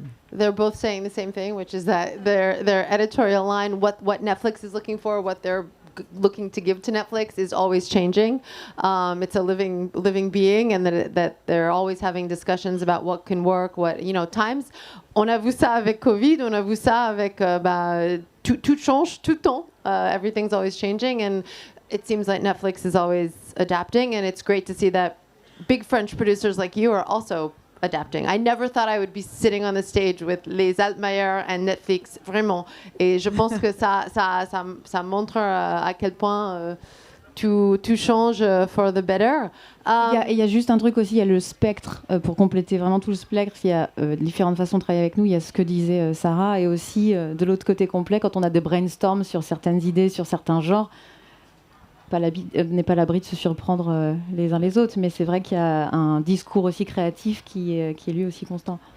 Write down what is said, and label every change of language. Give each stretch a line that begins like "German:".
English: They're both saying the same thing, which is that their editorial line, what Netflix is looking for, what they're looking to give to Netflix is always changing. It's a living being, and that they're always having discussions about what can work, times.
French: On a vu ça avec Covid, on a vu ça avec tout change tout le temps.
English: Everything's always changing, and it seems like Netflix is always adapting, and it's great to see that big French producers like you are also adapting. I never thought I would be sitting on the stage with les Altmayer and Netflix, vraiment.
French: Et je pense que ça montre à quel point tout change
English: for the better.
French: Il y a juste un truc aussi, il y a le spectre, pour compléter vraiment tout le spectre, il y a différentes façons de travailler avec nous, il y a ce que disait Sara, et aussi de l'autre côté complet, quand on a des brainstorms sur certaines idées, sur certains genres, n'est pas à l'abri de se surprendre les uns les autres, mais c'est vrai qu'il y a un discours aussi créatif qui est lui aussi constant.